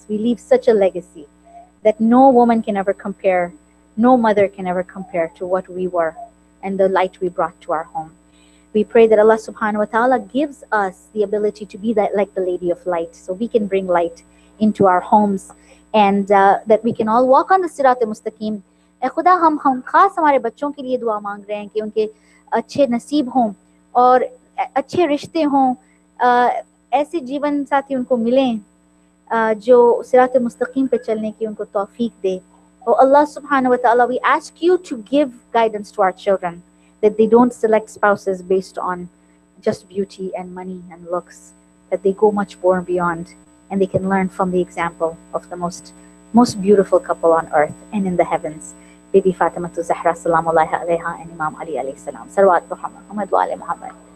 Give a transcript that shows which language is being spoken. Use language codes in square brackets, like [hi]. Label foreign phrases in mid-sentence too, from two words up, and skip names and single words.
[en] We leave such a legacy that no woman can ever compare, no mother can ever compare to what we were and the light we brought to our home. We pray that Allah [ar] سبحانه وتعالى [en] gives us the ability to be like the Lady of Light, so we can bring light into our homes, and that we can all walk on the [ar] صراط مستقيم. [hi] खुदा हम खास हमारे बच्चों के लिए दुआ मांग रहे हैं कि उनके अच्छे नसीब हों और अच्छे रिश्ते हों, ऐसे जीवन साथी उनको मिलें जो [ar] صراط مستقيم [hi] पे चलने की उनको तौफीक दे. [ar] Oh الله سبحانه وتعالى, [en] we ask you to give guidance to our children, that they don't select spouses based on just beauty and money and looks, that they go much more beyond and they can learn from the example of the most beautiful couple on earth and in the heavens, Bibi Fatima Zahra [ar] سلام الله عليها [en] and Imam Ali [ar] عليه السلام. صلوات محمد وآل محمد.